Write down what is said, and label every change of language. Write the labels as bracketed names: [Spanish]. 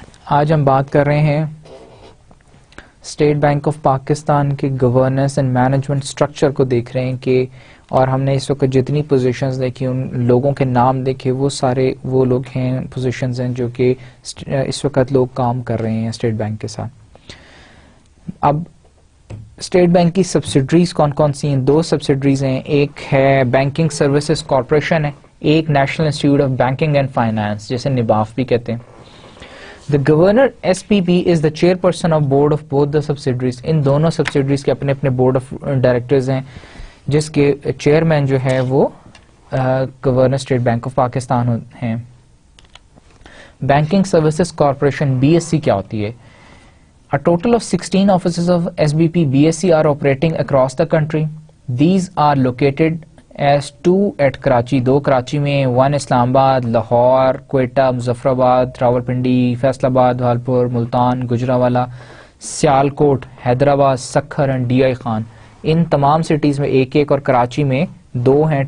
[Urdu] آج ہم بات کر رہے ہیں اسٹیٹ بینک آف پاکستان کے گورننس اینڈ مینجمنٹ اسٹرکچر کو دیکھ رہے ہیں کہ, اور ہم نے اس وقت جتنی پوزیشنز دیکھی ان لوگوں کے نام دیکھے, وہ سارے وہ لوگ ہیں, پوزیشنز ہیں جو کہ اس وقت لوگ کام کر رہے ہیں اسٹیٹ بینک کے ساتھ. اب اسٹیٹ بینک کی سبسڈریز کون کون سی ہیں؟ 2 سبسڈریز ہیں, ایک ہے بینکنگ سروسز کارپوریشن ہے, ایک national institute of banking and finance جسے نباف بھی کہتے ہیں. [English] The governor SPP is the chairperson of board of both the subsidiaries. [Urdu] ان دونوں سبسڈریز کے اپنے اپنے بورڈ آف ڈائریکٹرز ہیں جس کے چیئرمین جو ہے وہ governor state bank of Pakistan ہیں. بینکنگ سروسز کارپوریشن BSC کیا ہوتی ہے؟ [English] A total of 16 offices of SBP BSC are operating across the country. These are located as 2 at Karachi, 2 Karachi میں, 1 Islamabad, Lahore, Quetta, Muzaffarabad, Rawalpindi, Faisalabad, Bahawalpur, Multan, Gujranwala, [Urdu] Sialkot, Hyderabad, Sukkur and D I Khan, ان تمام سٹیز میں ایک ایک, اور کراچی میں 2 ہیں.